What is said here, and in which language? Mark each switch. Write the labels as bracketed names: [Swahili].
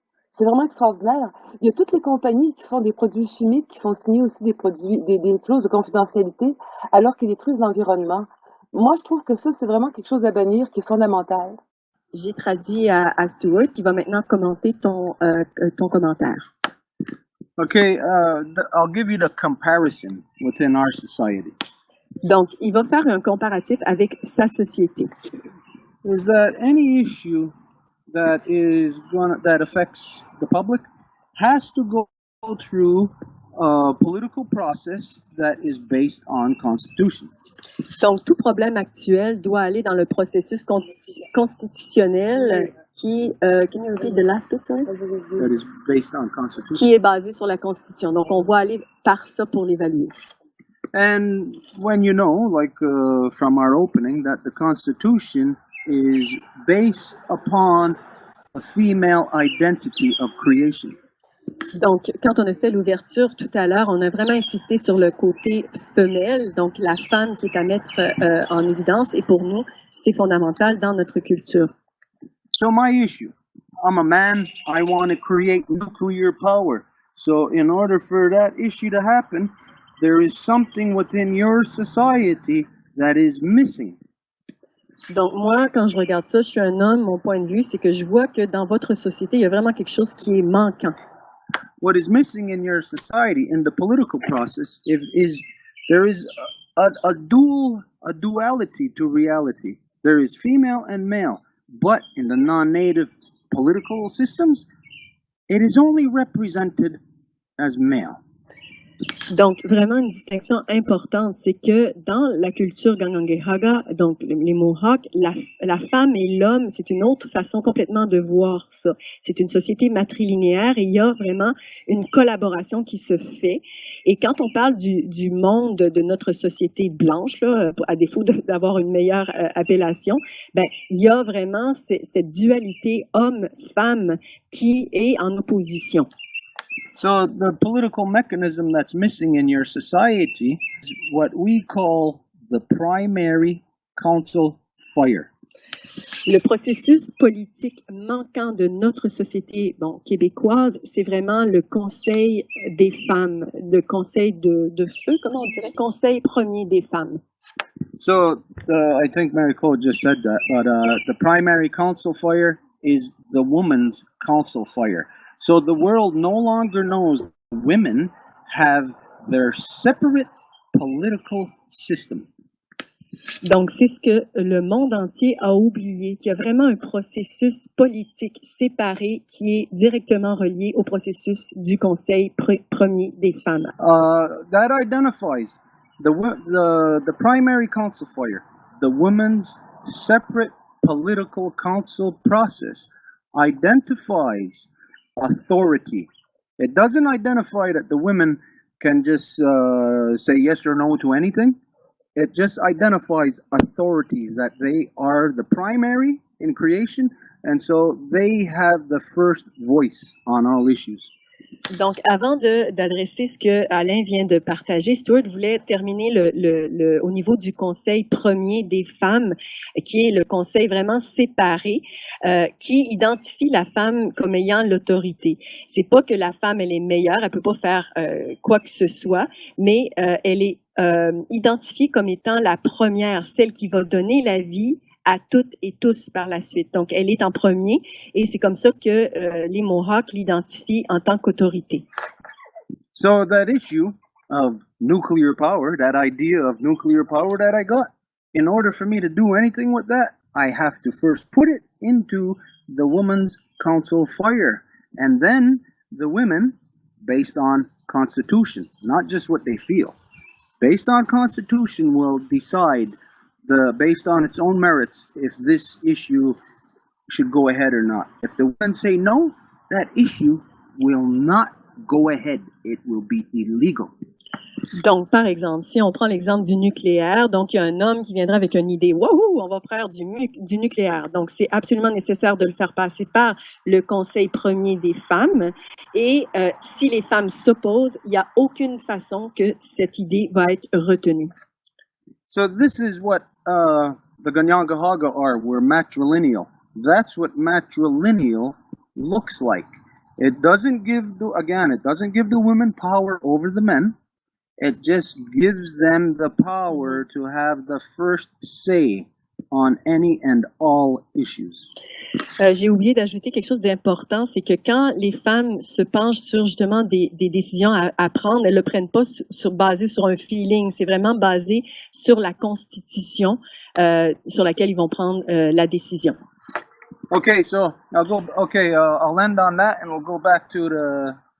[French] C'est vraiment extraordinaire. Il y a toutes les compagnies qui font des produits chimiques qui font signer aussi des clauses de confidentialité alors qu'ils détruisent l'environnement. Moi, je trouve que ça, c'est vraiment quelque chose à bannir qui est fondamental. J'ai traduit à Stuart qui va maintenant commenter ton commentaire. [English] Okay, I'll give you the comparison within our society. [French] Donc, il va faire un comparatif avec sa société. [English] Is that any issue that affects the public has to go through a political process that is based on Constitution. [French] Donc, tout problème actuel doit aller dans le processus constitutionnel qui, [English] can you repeat the last bit, sorry? That is based on Constitution. [French] Qui est basé sur la Constitution. Donc, on va aller par ça pour l'évaluer. [English] And when you know, like from our opening, that the Constitution is based upon a female identity of creation. [French] Donc, quand on a fait l'ouverture tout à l'heure, on a vraiment insisté sur le côté femelle, donc la femme qui est à mettre en évidence, et pour nous, c'est fondamental dans notre culture. [English] So my issue, I'm a man, I want to create nuclear power. So in order for that issue to happen, there is something within your society that is missing. [French] Donc moi, quand je regarde ça, je suis un homme, mon point de vue, c'est que je vois que dans votre société, il y a vraiment quelque chose qui est manquant. [English] What is missing in your society, in the political process, is there is a duality to reality. There is female and male, but in the non-native political systems, it is only represented as male. [French] Donc, vraiment une distinction importante, c'est que dans la culture Kanienkehaka, donc les Mohawks, la femme et l'homme, c'est une autre façon complètement de voir ça. C'est une société matrilinéaire et il y a vraiment une collaboration qui se fait. Et quand on parle du monde de notre société blanche, là, à défaut d'avoir une meilleure appellation, ben il y a vraiment cette dualité homme-femme qui est en opposition. [English] So the political mechanism that's missing in your society is what we call the primary council fire. [French] Le processus politique manquant de notre société québécoise, c'est vraiment le Conseil des femmes, le Conseil de feu, comment on dirait, Conseil premier des femmes. [English] So I think Marie-Claude just said that, but the primary council fire is the woman's council fire. So the world no longer knows women have their separate political system. [French] Donc, c'est ce que le monde entier a oublié, qu'il y a vraiment un processus politique séparé qui est directement relié au processus du Conseil premier des femmes. [English] That identifies the primary council fire, the women's separate political council process identifies authority. It doesn't identify that the women can just say yes or no to anything. It just identifies authority, that they are the primary in creation, and so they have the first voice on all issues. [French] Donc, avant d'adresser ce que Alain vient de partager, Stuart voulait terminer au niveau du Conseil premier des femmes, qui est le conseil vraiment séparé, qui identifie la femme comme ayant l'autorité. C'est pas que la femme, elle est meilleure, elle peut pas faire quoi que ce soit, mais elle est identifiée comme étant la première, celle qui va donner la vie à toutes et tous par la suite. Donc, elle est en premier et c'est comme ça que les Mohawks l'identifient en tant qu'autorité. [English] So that issue of nuclear power, that idea of nuclear power that I got, in order for me to do anything with that, I have to first put it into the women's council fire. And then the women, based on Constitution, not just what they feel, based on Constitution will decide based on its own merits, if this issue should go ahead or not. If the women say no, that issue will not go ahead. It will be illegal. [French] Donc, par exemple, si on prend l'exemple du nucléaire, donc il y a un homme qui viendra avec une idée, wouhou, on va faire du nucléaire. Donc, c'est absolument nécessaire de le faire passer par le Conseil premier des femmes. Et si les femmes s'opposent, il n'y a aucune façon que cette idée va être retenue. [English] So this is what the Kanienkehaka are. We're matrilineal. That's what matrilineal looks like. It doesn't give the women power over the men. It just gives them the power to have the first say on any and all issues. [French] J'ai oublié d'ajouter quelque chose d'important, c'est que quand les femmes se penchent sur justement des décisions à prendre, elles le prennent pas basé sur un feeling, c'est vraiment basé sur la Constitution sur laquelle ils vont prendre la décision. [English] Okay, so I'll end on that, and we'll go back to the.